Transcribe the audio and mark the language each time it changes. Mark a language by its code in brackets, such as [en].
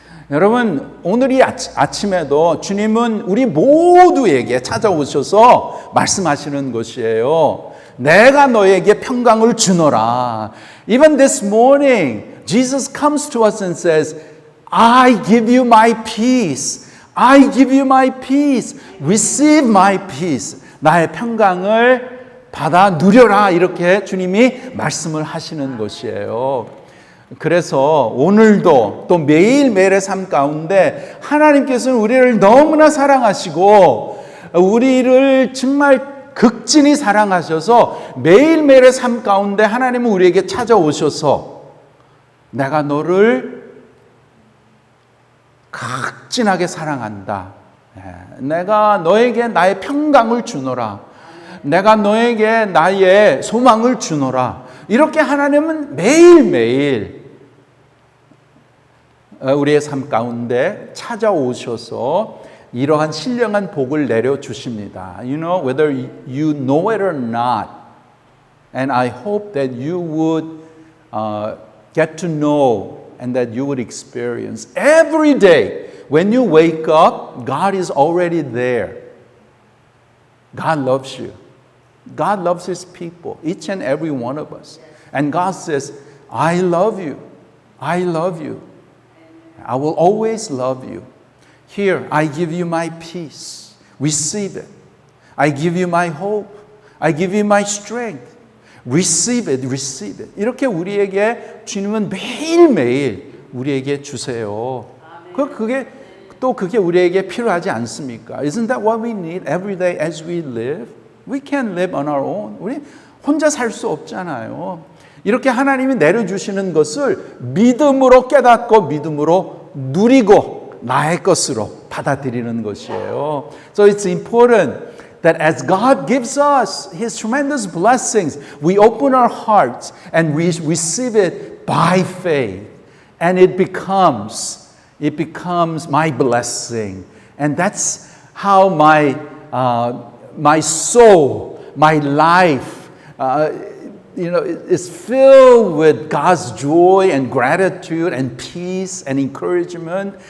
[ko] 여러분, 오늘 이 아침에도 주님은 우리 모두에게 찾아오셔서 말씀하시는 것이에요. 내가 너에게 평강을 주노라. [en] Even this morning, Jesus comes to us and says, I give you my peace. I give you my peace. Receive my peace. [ko] 나의 평강을 받아 누려라. 이렇게 주님이 말씀을 하시는 것이에요. 그래서 오늘도 또 매일매일의 삶 가운데 하나님께서는 우리를 너무나 사랑하시고 우리를 정말 극진히 사랑하셔서 매일매일의 삶 가운데 하나님은 우리에게 찾아오셔서 내가 너를 극진하게 사랑한다. 내가 너에게 나의 평강을 주노라. 내가 너에게 나의 소망을 주노라. 이렇게 하나님은 매일매일 우리의 삶 가운데 찾아오셔서 이러한 신령한 복을 내려주십니다. [en] You know, whether you know it or not, and I hope that you would get to know and that you would experience every day when you wake up, God is already there. God loves you. God loves His people, each and every one of us. And God says, I love you. I love you. I will always love you. Here, I give you my peace. Receive it. I give you my hope. I give you my strength. Receive it. Receive it. [ko] 이렇게 우리에게 주님은 매일매일 우리에게 주세요. 그게 우리에게 필요하지 않습니까? [en] Isn't that what we need every day as we live? We can't live on our own. [ko] 우리 혼자 살 수 없잖아요. 이렇게 하나님이 내려주시는 것을 믿음으로 깨닫고 믿음으로 누리고 나의 것으로 받아들이는 것이에요. [en] So it's important that as God gives us His tremendous blessings, we open our hearts and we receive it by faith. And it becomes my blessing. And that's how my soul, my life, is filled with God's joy and gratitude and peace and encouragement.